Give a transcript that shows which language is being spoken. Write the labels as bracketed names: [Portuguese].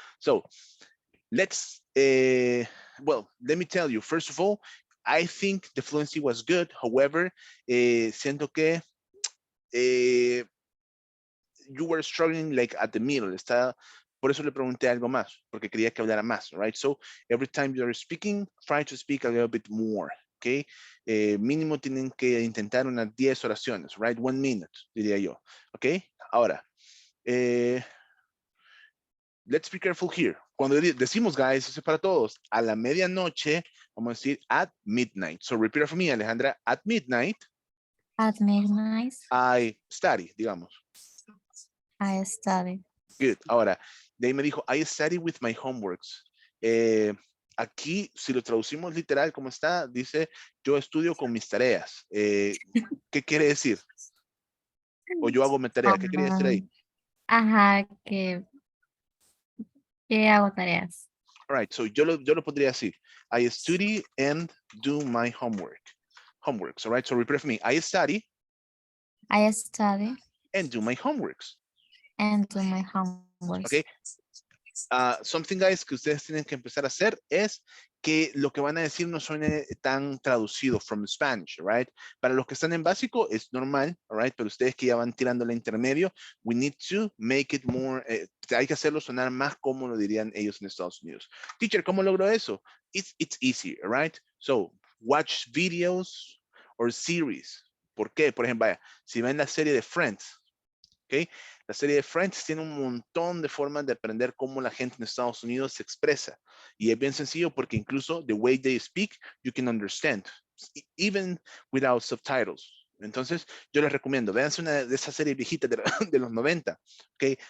[English] So let's, well, let me tell you, first of all, I think the fluency was good. However, [Spanish] siento que [English] eh, you were struggling like at the middle. [Spanish] Está, por eso le pregunté algo más, porque quería que hablara más, right? [English] So every time you're speaking, try to speak a little bit more, okay? [Spanish] Mínimo tienen que intentar unas 10 oraciones, right? [English] 1 minute, [Spanish] diría yo, [English] okay? [Spanish] Ahora, [English] let's be careful here. [Spanish] Cuando decimos, guys, eso es para todos, a la medianoche, vamos a decir [English] at midnight. So repeat after me, Alejandra, at midnight, At midnight, I study, [Spanish] digamos. [English] I study. Good. [Spanish] Ahora, de ahí me dijo, [English] I study with my homeworks. [Spanish] Aquí, si lo traducimos literal como está, dice, yo estudio con mis tareas. ¿Qué quiere decir? O yo hago mi tarea. ¿Qué quería decir ahí? Ajá, que hago tareas. [English] All right, so [Spanish] yo lo podría decir. [English] I study and do my homework. Homeworks, all right? So repeat for me. I study I study and do my homeworks. and do my homework. Okay. [Spanish] Something, guys, que ustedes tienen que empezar a hacer es que lo que van a decir no suene tan traducido [English] from Spanish, [Spanish] right? Para los que están en básico es normal, right? Pero ustedes que ya van tirando la intermedio, [English] we need to make it more, [Spanish] hay que hacerlo sonar más como lo dirían ellos en Estados Unidos. Teacher, ¿cómo logro eso? [English] It's easy, right? So, watch videos or series. [Spanish] ¿Por qué? Por ejemplo, vaya, si ven la serie de Friends, ¿ok? La serie de Friends tiene un montón de formas de aprender cómo la gente en Estados Unidos se expresa. Y es bien sencillo porque incluso [English] the way they speak, you can understand, even without subtitles. [Spanish] Entonces, yo les recomiendo, véanse una de esas series viejitas de los 90, ¿ok?